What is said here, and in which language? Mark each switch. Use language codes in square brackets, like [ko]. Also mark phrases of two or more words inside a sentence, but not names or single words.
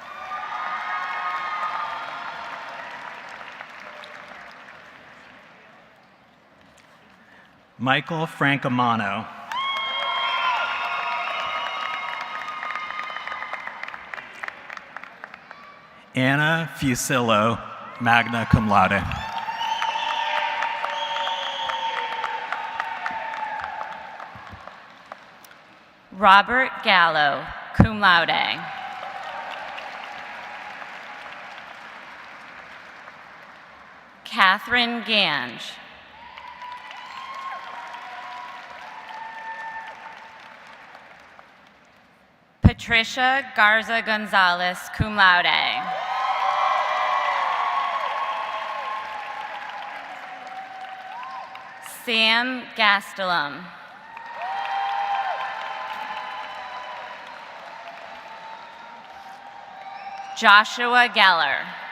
[en] Michael Francomano. Anna Fusillo, [la] magna cum laude. [en] Robert Gallo, [la] cum laude. [en] Catherine Gange. Patricia Garza Gonzalez, [la] cum laude. [en] Sam Gastelum. Joshua Geller.